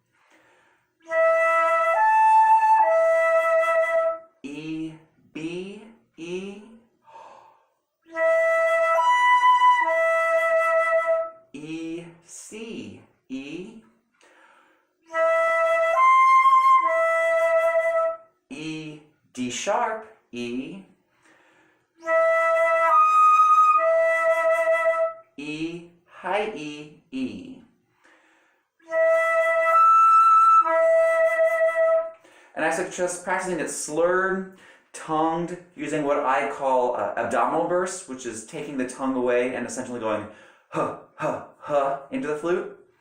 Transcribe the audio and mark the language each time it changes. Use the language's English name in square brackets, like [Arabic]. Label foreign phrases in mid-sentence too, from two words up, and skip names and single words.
[English] E, B, E, E, C, E, E, D sharp, E, E, high E, E. And I suggest practicing it slurred, tongued, using what I call abdominal bursts, which is taking the tongue away and essentially going huh, huh, huh into the flute.